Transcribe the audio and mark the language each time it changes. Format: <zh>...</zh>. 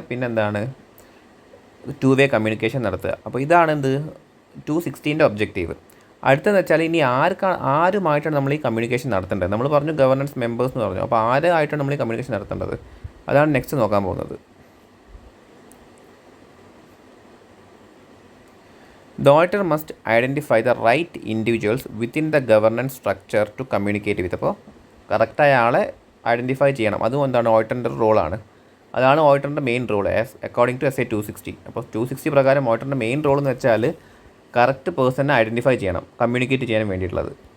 <ml>പിന്നെ എന്താണ് two way communication നടത്തുക. അപ്പോൾ ഇതാണ് 260 ഒബ്ജക്റ്റീവ്. അടുത്തെന്ന് വെച്ചാൽ ഇനി ആരുമായിട്ടാണ് നമ്മൾ ഈ കമ്മ്യൂണിക്കേഷൻ നടത്തേണ്ടത്. നമ്മൾ പറഞ്ഞു ഗവർണൻസ് മെമ്പേഴ്സ് എന്ന് പറഞ്ഞു. അപ്പോൾ ആരായിട്ടാണ് നമ്മൾ ഈ കമ്മ്യൂണിക്കേഷൻ നടത്തേണ്ടത്, അതാണ് നെക്സ്റ്റ് നോക്കാൻ പോകുന്നത്.</ml> <en>The auditor must identify the right individuals within the governance structure to communicate with.</en> <ml>അപ്പോൾ കറക്റ്റായ ആളെ ഐഡൻറ്റിഫൈ ചെയ്യണം. അതും എന്താണ് ഓഡിറ്ററിൻ്റെ റോളാണ്. അതാണ് ഓഡിറ്ററിൻ്റെ main role according to SA 260. അപ്പോൾ 260 പ്രകാരം ഓഡിറ്ററിൻ്റെ മെയിൻ റോൾ എന്ന് വെച്ചാൽ കറക്റ്റ് പേഴ്സണെ ഐഡൻറ്റിഫൈ ചെയ്യണം കമ്മ്യൂണിക്കേറ്റ് ചെയ്യാൻ വേണ്ടിയിട്ടുള്ളത്.</ml>